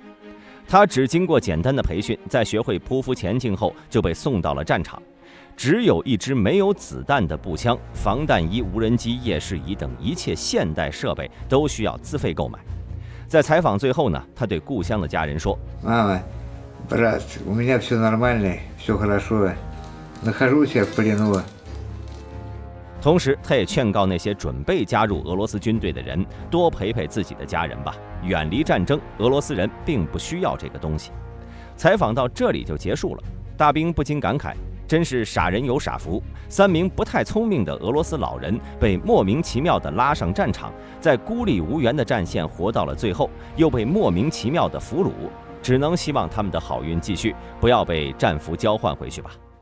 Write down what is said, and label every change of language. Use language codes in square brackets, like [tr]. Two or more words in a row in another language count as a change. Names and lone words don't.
[zh] 他只经过简单的培训，在学会匍匐前进后就被送到了战场。只有一支没有子弹的步枪、防弹衣、无人机、夜视仪等一切现代设备都需要自费购买。在采访最后呢，他对故乡的家人说：“ [ru] 妈妈 ，брат, у меня все нормально, все хорошо, нахожусь я в плену。” [zh] 同时，他也劝告那些准备加入俄罗斯军队的人，多陪陪自己的家人吧，远离战争，俄罗斯人并不需要这个东西。采访到这里就结束了，大兵不禁感慨， 真是傻人有傻福，3名不太聪明的俄罗斯老人被莫名其妙地拉上战场，在孤立无援的战线活到了最后，又被莫名其妙地俘虏，只能希望他们的好运继续，不要被战俘交换回去吧。